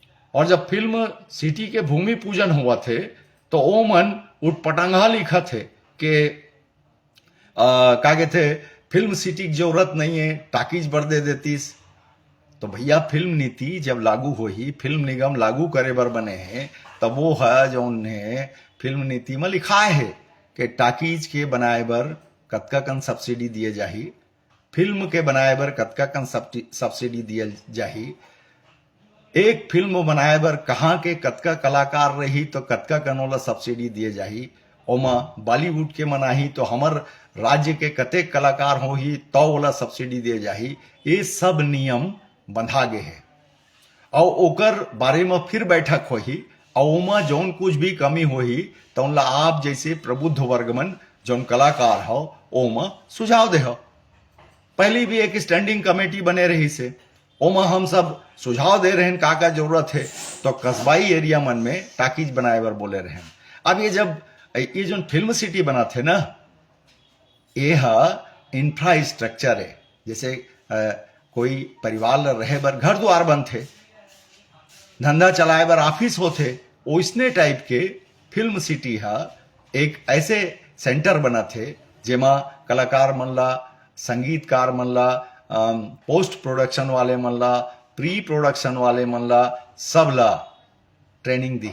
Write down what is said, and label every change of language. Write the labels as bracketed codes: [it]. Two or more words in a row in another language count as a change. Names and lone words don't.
[hne] और जब फिल्म सिटी के भूमि पूजन हुआ थे तो ओमन उठ पटंगा लिखा थे कि का कहते फिल्म सिटी की जरूरत नहीं है, टाकीज बढ़ दे देतीस। तो भैया फिल्म नीति जब लागू हुई, फिल्म निगम लागू करे बर बने हैं, तब वो है जो उन्हें फिल्म नीति में लिखाए है कि टाकीज के बनाए बर कतका कन सब्सिडी दिए जाही, फिल्म के बनाए बर कतका कन सब्सिडी दिए जाही, एक फिल्म बनाए बर कहाँ के कतका कलाकार रही तो कतका कन ओला सब्सिडी दिए जाही, ओमा बॉलीवुड के मनाही तो हमर राज्य के कतेक कलाकार होही तो ओला सब्सिडी दिए जाही। ये सब नियम बंधा गे है और ओकर बारे में फिर बैठक होही और ओमा जौन कुछ भी कमी होही तो उनला आप जैसे प्रबुद्ध वर्गमन जौन कलाकार हो ओमा सुझाव दे हो। पहले भी एक [en] standing committee [hne] बने रही से, ओमा हम सब सुझाव दे रहे हैं का जरूरत है, तो कस्बाई एरिया मन में टाकीज बनाए बर बोले रहे हैं। अब ये जब ये जो फिल्म सिटी बना थे ना, ये इंफ्रास्ट्रक्चर है, जैसे कोई परिवार रहे बर घर द्वार बन थे, धंधा चलाए बर ऑफिस होते, ओइसने टाइप के फिल्म सिटी एक ऐसे सेंटर बना थे जेमा कलाकार मन ला, संगीतकार मन ला, [en] post production [hne] वाले मन ला, [en] pre production [hne] वाले मन ला, सब ला ट्रेनिंग दी।